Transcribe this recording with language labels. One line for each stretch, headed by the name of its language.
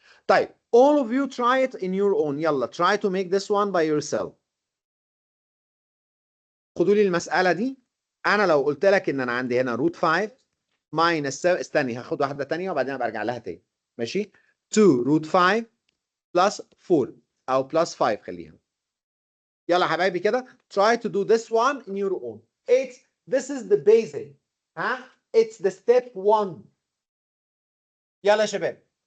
English: طيب all of you try it in your own. يلا try to make this one by yourself.
Arabic: خدوا لي المسألة دي. أنا لو قلت لك إن أنا عندي هنا روت 5 ماينس استني هاخد واحدة تانية وبعدين أبقى أرجع لها تاني. ماشي؟ 2 روت 5 بلس 4 أو بلس 5 خليها. يلا يا حبايبي كده
English: try to do this one in your own. This is the basic. ها؟ It's the step 1.
Arabic: يلا يا شباب.